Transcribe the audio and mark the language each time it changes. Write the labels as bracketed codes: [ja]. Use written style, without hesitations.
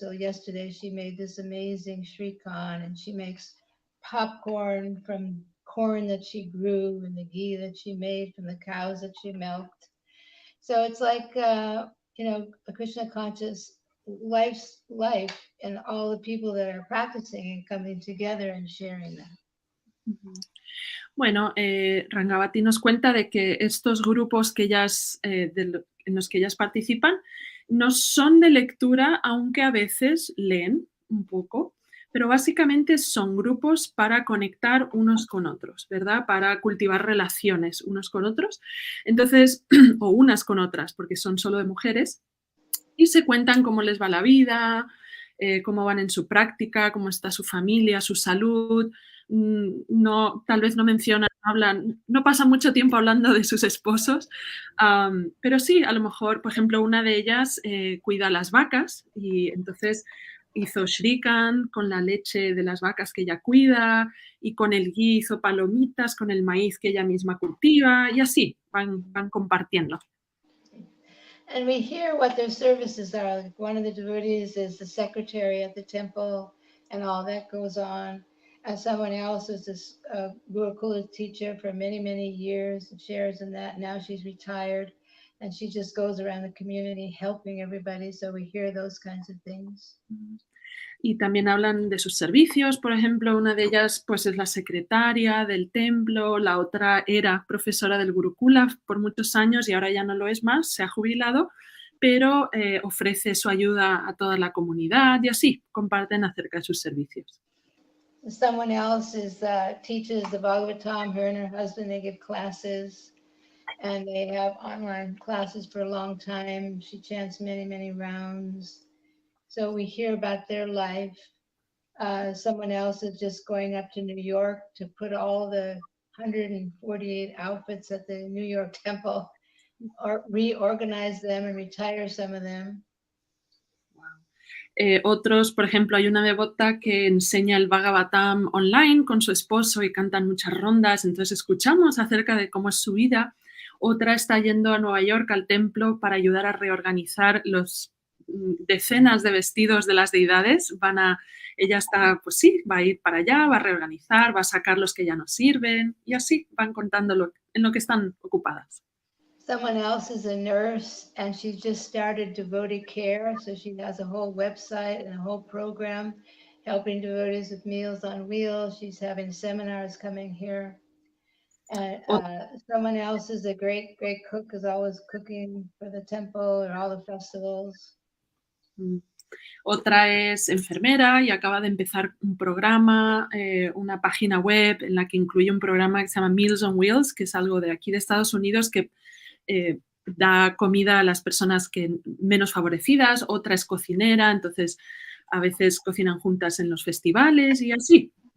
[en] So yesterday she made this amazing shrikhan, and she makes popcorn from corn that she grew and the ghee that she made from the cows that she milked. So it's like, a Krishna conscious life, and all the people that are practicing and coming together and sharing that. [es] Bueno, Rangavati nos cuenta de que estos grupos que ellas, en los que ellas participan no son de lectura, aunque a veces leen un poco, pero básicamente son grupos para conectar unos con otros, ¿verdad? Para cultivar relaciones unos con otros, entonces, o unas con otras, porque son solo de mujeres, y se cuentan cómo les va la vida, cómo van en su práctica, cómo está su familia, su salud. No, tal vez no mencionan, no pasan mucho tiempo hablando de sus esposos, pero sí, a lo mejor, por ejemplo, una de ellas cuida las vacas y entonces hizo shrikan con la leche de las vacas que ella cuida, y con el ghee hizo palomitas con el maíz que ella misma cultiva, y así van compartiendo. [en] And we hear what their services are. Like one of the devotees is the secretary at the temple and all that goes on. And someone else is this Gurukula teacher for many, many years and shares in that. Now she's retired and she just goes around the community helping everybody. So we hear those kinds of things. [es] Y también hablan de sus servicios. Por ejemplo, una de ellas pues, es la secretaria del templo, la otra era profesora del Gurukula por muchos años y ahora ya no lo es más, se ha jubilado, pero ofrece su ayuda a toda la comunidad y así comparten acerca de sus servicios. [en] Someone else teaches the Bhagavad-gita. Her and her husband, they give classes and they have online classes for a long time. She chants many, many rounds. So we hear about their life. Someone else is just going up to New York to put all the 148 outfits at the New York temple, or reorganize them and retire some of them. [es] Otros, por ejemplo, hay una devota que enseña el Bhagavatam online con su esposo y cantan muchas rondas, entonces escuchamos acerca de cómo es su vida. Otra está yendo a Nueva York al templo para ayudar a reorganizar los decenas de vestidos de las deidades. Ella está, pues sí, va a ir para allá, va a reorganizar, va a sacar los que ya no sirven y así van contando en lo que están ocupadas. [en] Someone else is a nurse and she just started devotee care. So she has a whole website and a whole program helping devotees with Meals on Wheels. She's having seminars coming here. And someone else is a great cook, is always cooking for the temple or all the festivals. [es] Otra es enfermera y acaba de empezar un programa, una página web en la que incluye un programa que se llama Meals on Wheels, que es algo de aquí de Estados Unidos que da comida a las personas que menos favorecidas. Otra es cocinera, entonces a veces cocinan juntas en los festivales y así.